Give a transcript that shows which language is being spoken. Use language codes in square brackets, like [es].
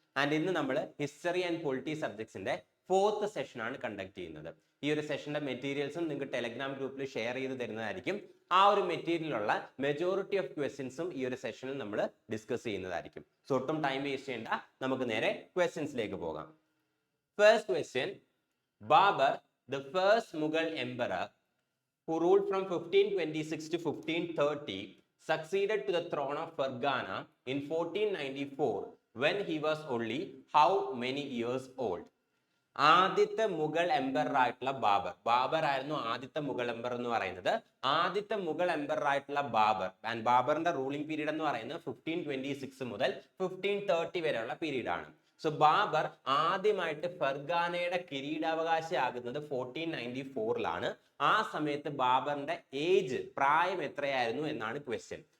[ml] And ഇന്ന് നമ്മൾ history and polity സബ്ജക്ട്സിന്റെ 4th session ആണ് കണ്ടക്ട് ചെയ്യുന്നത്. ഈ ഒരു സെഷന്റെ മെറ്റീരിയൽസും നിങ്ങൾക്ക് ടെലഗ്രാം ഗ്രൂപ്പിൽ ഷെയർ ചെയ്ത് തരുന്നതായിരിക്കും. ആ ഒരു മെറ്റീരിയലുള്ള [en] majority of [ml] ക്വസ്റ്റ്യൻസും ഈ ഒരു സെഷനിൽ നമ്മൾ ഡിസ്കസ് ചെയ്യുന്നതായിരിക്കും. സോ ഒട്ടും ടൈം വേസ്റ്റ് ചെയ്യേണ്ട, നമുക്ക് നേരെ ക്വസ്റ്റ്യൻസിലേക്ക് പോകാം. [en] First question: Babur, the first Mughal emperor who ruled from 1526 to 1530, succeeded to the throne of Fergana in 1494 when he was only how many years old? [ml] ആദ്യത്തെ മുഗൾ എംപറർ ആയിട്ടുള്ള ബാബർ ആയിരുന്നു ആദ്യത്തെ മുഗൾ എംപറർ എന്ന് പറയുന്നത്. ആദ്യത്തെ മുഗൾ എംപറർ ആയിട്ടുള്ള ആൻഡ് ബാബറിന്റെ റൂളിംഗ് പീരീഡ് എന്ന് പറയുന്നത് 1526 മുതൽ 1530 വരെയുള്ള പീരീഡ് ആണ്. സോ ബാബർ ആദ്യമായിട്ട് ഫെർഗാനയുടെ കിരീടാവകാശി ആകുന്നത് 1494 ആ സമയത്ത് ബാബറിന്റെ പ്രായം എത്രയായിരുന്നു എന്നാണ് ക്വസ്റ്റ്യൻ.